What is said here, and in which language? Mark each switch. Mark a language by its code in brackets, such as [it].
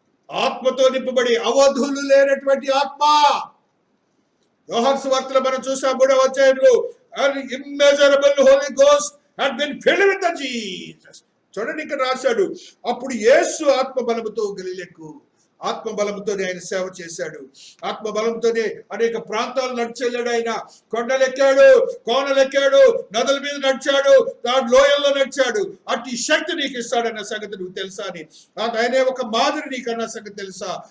[te] ఆత్మతో నింపబడి, అవధులు లేనటువంటి ఆత్మ. యోహాను సువార్తలో మనం చూసాం 3వ అధ్యాయంలో [en] immeasurable Holy Ghost had been filled with the Jesus. [te] చూడండి ఇక్కడ రాశాడు. అప్పుడు యేసు ఆత్మ బలముతో గలిలెకు, ఆత్మ బలంతోనే ఆయన సేవ చేశాడు. ఆత్మ బలంతోనే అనేక ప్రాంతాలు నడిచెళ్ళాడు. ఆయన కొండలెక్కాడు, కోనలెక్కాడు, నదుల మీద నడిచాడు, లోయల్లో నడిచాడు. అట్టి శక్తి నీకు ఇస్తాడన్న సంగతి నువ్వు తెలుసా అని, ఆయనే ఒక మాదిరి నీకన్న సంగతి తెలుసా?